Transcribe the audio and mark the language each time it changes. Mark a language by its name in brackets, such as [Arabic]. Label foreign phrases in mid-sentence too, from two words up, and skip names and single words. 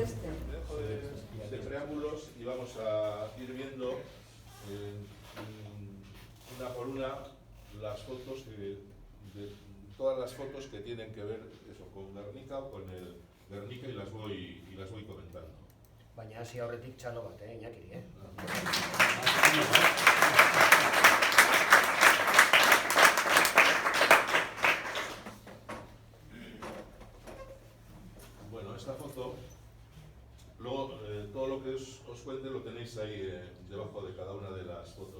[Spanish] De preámbulos, y vamos a ir viendo una por una las fotos todas las fotos que tienen que ver con Guernica o con el Guernica, y las voy comentando. [Basque] Baina hasi aurretik txalo bat, Iñakiri, [Spanish] Esta foto, luego todo lo que os cuente lo tenéis ahí debajo de cada una de las fotos.